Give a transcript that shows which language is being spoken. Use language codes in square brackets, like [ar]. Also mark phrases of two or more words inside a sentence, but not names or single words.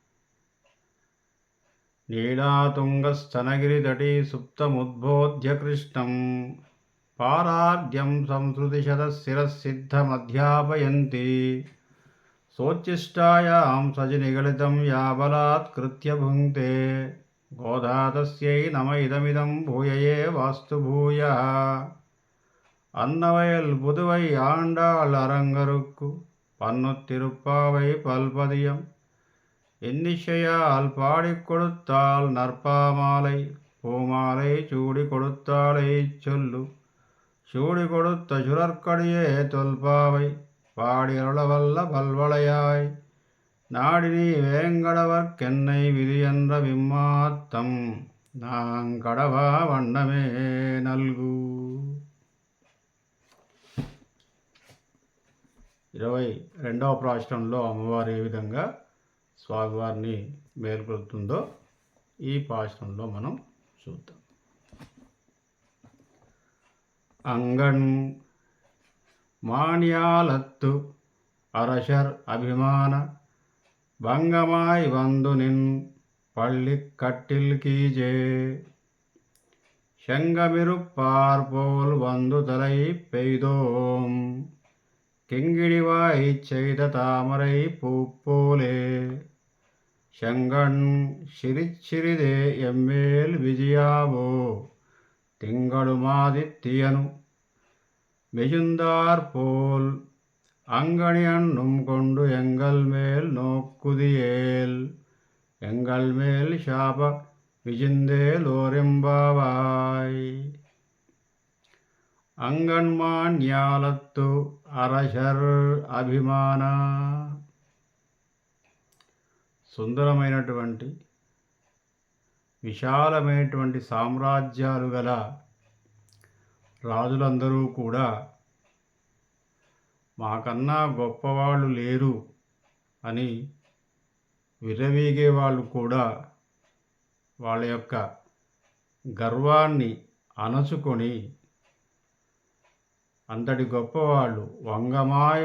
[sa] నీళాతుంగస్తనగిరితటీ సుప్తముద్బోధ్య కృష్ణం పారార్ధ్యం సంసృతిశతశిరసిద్ధమధ్యాపయంతి సోచ్ఛిష్టాయాం సజనిగళితం యా బలాత్కృత్య భుంక్తే గోదా తస్యై నమ ఇదమిదం భూయయే వాస్తు భూయః. [ta] అన్నవయల్ புதுவை ஆண்டாள் அரங்கருக்கு பன்னுத்திருப்பாவை பல்பதியம் இன்னிசையால் பாடிக் கொடுத்தாள் நற்பாமாலை பூமாலை சூடி கொடுத்தாளை சொல்லு சூடி கொடுத்த சுரற்கடியே தொல்பாவை பாடி அருளவல்ல பல்வளையாய் நாடினி வேங்கடவர்க்கென்னை விதியென்ற விம்மாத்தம் நாங்கடவா வண்ணமே நல்கு. [te] 22వ పాశురంలో అమ్మవారు ఏ విధంగా స్వామివారిని మేల్కొల్పుతుందో ఈ పాశురంలో మనం చూద్దాం. [ta] அங்கண் மாஞாலத்து அரசர் அபிமான பங்கமாய் வந்து நின் பள்ளிக்கட்டில் கீஜே செங்கமிருப்பார் போல் வந்து தலை பெய்தோம் கிங்கிடிவாய் செய்த தாமரை பூப்போலே செங்கண் சிரிச்சிறிதே எம்மேல் விஜயாவோ திங்களுமாதித்தியனு மிகுந்தார் போல் அங்கணி அண்ணும் கொண்டு எங்கள் மேல் நோக்குதியேல் எங்கள் மேல் சாப விஜிந்தேலோரெம்பாவாய். அங்கண்மாஞாலத்து அரசர் அபிமான. [te] సుందరమైనటువంటి విశాలమైనటువంటి సామ్రాజ్యాలు గల రాజులందరూ కూడా మాకన్నా గొప్పవాళ్ళు లేరు అని విర్రవీగే వాళ్ళు కూడా వాళ్ళ యొక్క గర్వాన్ని అణచుకొని అంతటి గొప్పవాళ్ళు వంగమాయ్